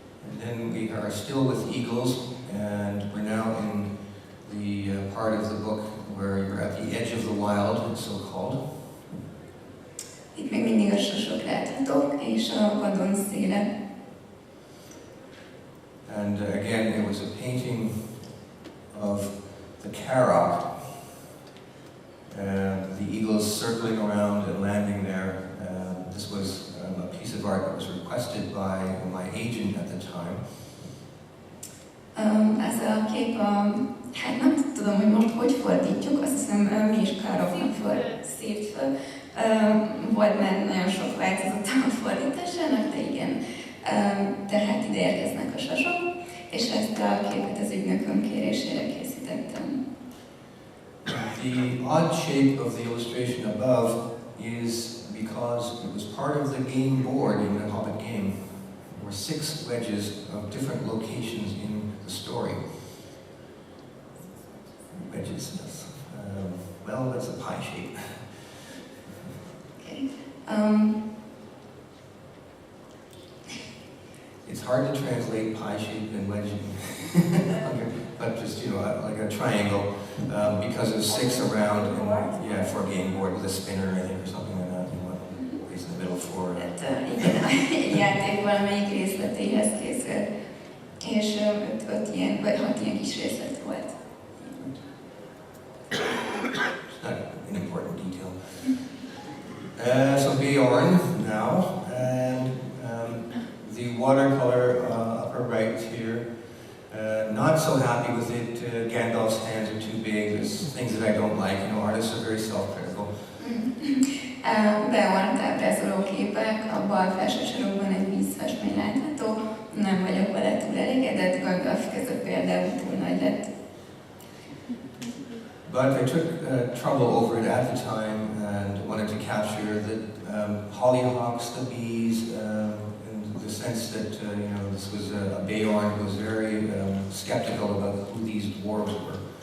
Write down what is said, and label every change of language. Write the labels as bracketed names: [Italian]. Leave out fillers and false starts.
[English] And then we are still with eagles, and we're now in the part of the book where you're at the edge of the wild, so-called. [Hungarian] Itt még mindig a sosok láthatók, és a vadon széle. [English] And again, it was a painting of the Carrock, the eagles circling around and landing there. This was a piece of art that was requested by my agent at the time. [Hungarian] Ez a kép, hát nem tudom, hogy most hogy fordítjuk, azt hiszem mi is Carrocknak szírt föl. Volt már nagyon sok változata a fordításának, de igen. Tehát ide érkeznek a sasok, és ezt a képet az ügynököm kérésére készítettem. [English] The odd shape of the illustration above is because it was part of the game board in the Hobbit game. There were 6 wedges of different locations in the story. Wedges, well, that's a pie shape. Okay. It's hard to translate pie shape and wedge, but just, you know, like a triangle, because there's 6 around, and yeah, for a game board with a spinner, I think, or something like that. You want a place in the middle for. [Hungarian] Igen, a játék valamelyik részletéhez készült, és 5 ilyen, vagy 6 ilyen kis részlet volt. [English] It's not an important detail. So Bjorn now, and the watercolor upper right here. Not so happy with it. Gandalf's hands are too big. There's things that I don't like. You know, artists are very self-critical. [Hungarian] Beorn ábrázoló képek, a bal felső sarokban egy vízfestmény látható. Nem vagyok vele túl elégedett, Gandalf keze például túl nagy lett. [English] But I took trouble over it at the time and wanted to capture the hollyhocks, the bees, in the sense that this was a Beorn who was very skeptical about who these dwarves were.